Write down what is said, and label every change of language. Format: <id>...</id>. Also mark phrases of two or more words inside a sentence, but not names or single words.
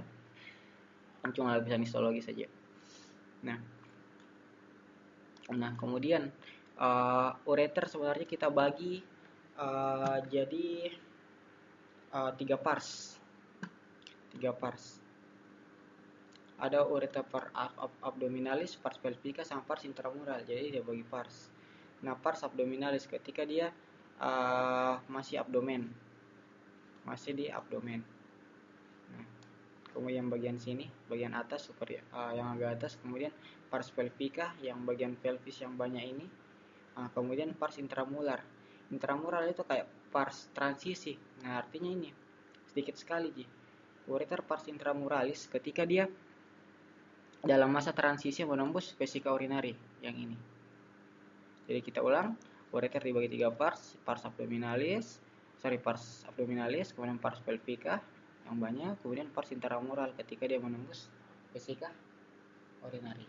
<id>Cuma lapisan histologis saja. Nah kemudian ureter sebenarnya kita bagi jadi 3 pars. Ada</id> <la>ureter pars abdominalis, pars pelvica,</la> <id>sama</id> <la>pars intramural.</la> <id>Jadi dia bagi pars. Nah</id> <la>pars abdominalis</la> <id>ketika dia masih di abdomen. Nah, kemudian bagian sini, bagian atas yang agak atas, kemudian</id> <la>pars pelvica</la> <id>yang bagian pelvis yang banyak ini.</id> <la>Kemudian pars intramural.</la> <id>Intramural itu kayak pars transisi. Nah, artinya ini sedikit sekali</id> <la>ureter pars intramuralis</la> <id>ketika dia dalam masa transisi menembus vesika urinari yang ini. Jadi kita ulang, ureter dibagi 3</id> <la>pars abdominalis,</la> <id>kemudian</id> <la>pars pelvica</la> <id>yang banyak, kemudian</id> <la>pars intramural</la> <id>ketika dia menembus vesika urinari.</id>